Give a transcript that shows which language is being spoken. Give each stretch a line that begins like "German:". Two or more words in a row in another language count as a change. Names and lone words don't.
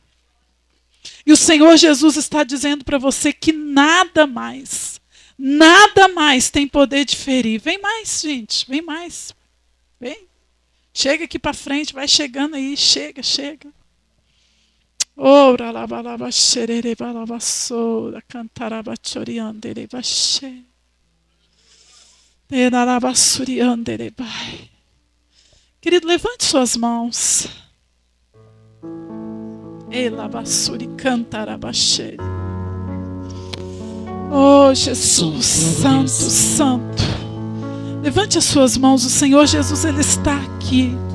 Portuguese: E o Senhor Jesus está dizendo para você que nada mais tem poder de ferir. Vem mais, gente, vem mais. Vem. Chega aqui para frente, vai chegando aí, chega. Ora la balaba xerere balaba soura cantaraba choriandere baixê. Enaraba suriandere bai. Querido, levante suas mãos. Ela basuri cantaraba xere. Oh, Jesus, santo. Levante as suas mãos, o Senhor Jesus, Ele está aqui.